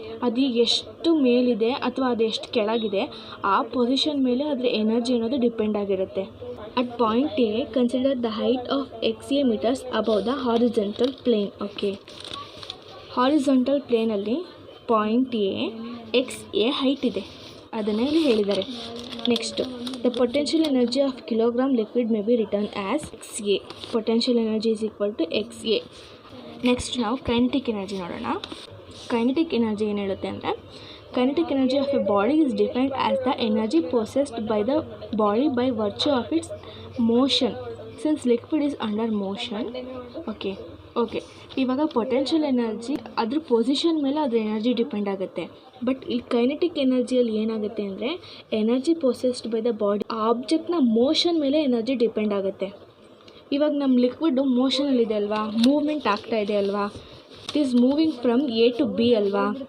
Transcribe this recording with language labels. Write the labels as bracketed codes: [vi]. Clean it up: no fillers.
[kn] ಅದು ಎಷ್ಟು ಮೇಲಿದೆ ಅಥವಾ ಅದು ಎಷ್ಟು ಕೆಳಗಿದೆ ಆ ಪೊಸಿಷನ್ ಮೇಲೆ ಅದರ ಎನರ್ಜಿ ಅನ್ನೋದು ಡಿಪೆಂಡ್ ಆಗಿರುತ್ತೆ. [en] At point A consider the height of X A meters above the horizontal plane. [kn] Okay, horizontal ಪ್ಲೇನಲ್ಲಿ point A X A height ಇದೆ, ಅದನ್ನೇ ಇಲ್ಲಿ ಹೇಳಿದ್ದಾರೆ. Next [en] The potential energy of kilogram liquid may be written as XA. Potential energy is equal to XA. [kn] Next ನಾವು kinetic energy ನೋಡೋಣ. Kinetic energy ಏನು ಹೇಳುತ್ತೆ ಅಂದರೆ, [en] kinetic energy of a body is defined as the energy possessed by the body by virtue of its motion, since liquid is under motion. [kn] Okay ಇವಾಗ potential energy ಅದ್ರ position ಮೇಲೆ ಅದ್ರ energy depend ಆಗುತ್ತೆ. But ಇಲ್ಲಿ kinetic ಎನರ್ಜಿಯಲ್ಲಿ ಏನಾಗುತ್ತೆ ಅಂದರೆ, [en] energy possessed by the body, [kn] ಆಬ್ಜೆಕ್ಟ್ನ motion ಮೇಲೆ energy depend ಆಗುತ್ತೆ. ಇವಾಗ ನಮ್ಮ ಲಿಕ್ವಿಡು ಮೋಷನಲ್ಲಿದೆ ಅಲ್ವಾ, ಮೂವ್ಮೆಂಟ್ ಆಗ್ತಾ ಇದೆ ಅಲ್ವಾ, [en] it is moving from A to B [kn] ಅಲ್ವಾ.